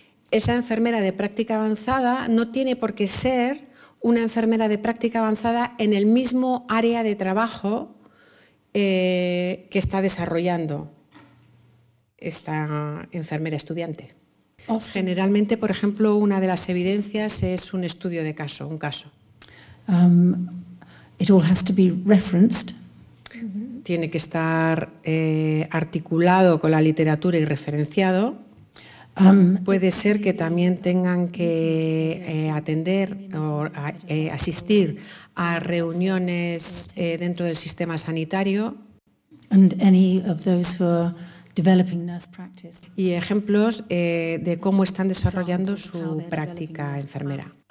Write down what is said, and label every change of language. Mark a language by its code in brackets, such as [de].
[es] Esa enfermera de práctica avanzada no tiene por qué ser una enfermera de práctica avanzada en el mismo área de trabajo que está desarrollando esta enfermera estudiante. Generalmente, por ejemplo, una de las evidencias es un estudio de caso, un caso. [en] It all has to be referenced. [es] Tiene que estar articulado con la literatura y referenciado. Puede ser que también tengan que atender o asistir a reuniones dentro del sistema sanitario. [en] And any of those who are developing nurse practice. [es] Y ejemplos de cómo están desarrollando su práctica enfermera.